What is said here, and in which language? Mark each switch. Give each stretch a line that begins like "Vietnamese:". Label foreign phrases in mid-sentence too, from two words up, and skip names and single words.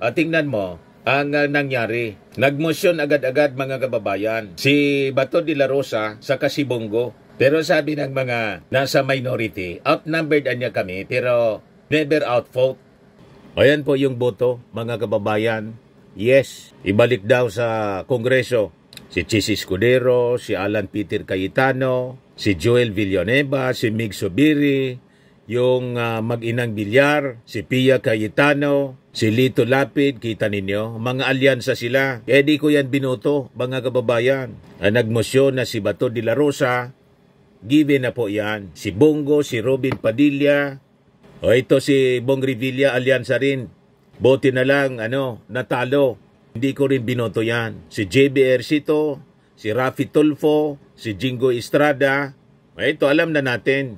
Filipino: At tingnan mo ang nangyari. Nagmosyon agad-agad, mga kababayan, si Bato de la Rosa sa si Bongo. Pero sabi ng mga nasa minority, outnumbered niya kami pero
English: never outvote.
Filipino: Ayan po yung boto, mga kababayan. Yes, ibalik daw sa Kongreso si Chis Escudero, si Alan Peter Cayetano, si Joel Villanueva, si Mig Zubiri, yung mag-inang Villar, si Pia Cayetano, si Lito Lapid, kita ninyo, mga alyansa sila. Kaya di ko yan binoto, mga kababayan. Nagmosyon na si Bato de la Rosa, given na po yan. Si Bongo, si Robin Padilla, o ito si Bong Revilla, alyansa rin. Bote na lang, natalo. Hindi ko rin binoto yan. Si JB Ercito, si Rafi Tulfo, si Jingo Estrada, ito alam na natin.